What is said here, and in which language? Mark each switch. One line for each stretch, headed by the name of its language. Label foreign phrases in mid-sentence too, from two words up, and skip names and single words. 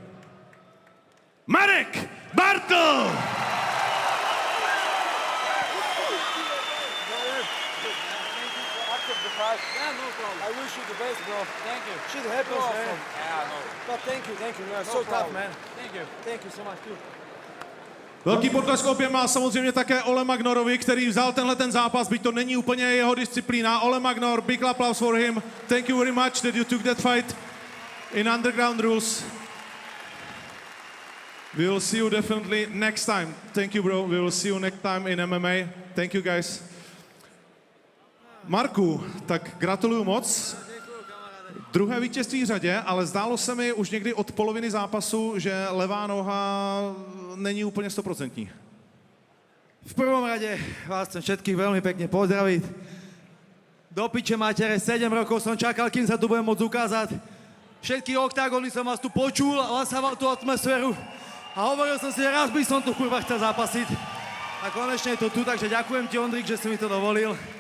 English: Marek Bartel! I wish you the best, bro. Thank you. Shit happens, man. Yeah, no. But thank you. You're so tough, man. Thank you so much, too.
Czech: Velký potlesk oběma, samozřejmě také Ole Magnorovi, který vzal ten zápas, byť to není úplně jeho disciplína.
English: Ole Magnor, big applause for him. Thank you very much that you took that fight in underground rules. We will see you definitely next time. Thank you, bro. We will see you next time in MMA. Thank you, guys.
Czech: Marku, tak gratuluju moc. Druhé vítězství v řadě, ale zdálo se mi už někdy od poloviny zápasu, že levá noha není úplně 100%.
Slovak: V prvom rade vás chcem všetkých veľmi pekne pozdraviť. Do piče matere, 7 rokov som čakal, kým sa tu budem môcť ukázať. Všetky oktagóny som vás tu počul a lasával tú atmosféru. A hovoril som si, že raz by som tu kurva chcel zápasiť. A konečne je to tu, takže ďakujem ti, Ondrik, že si mi to dovolil.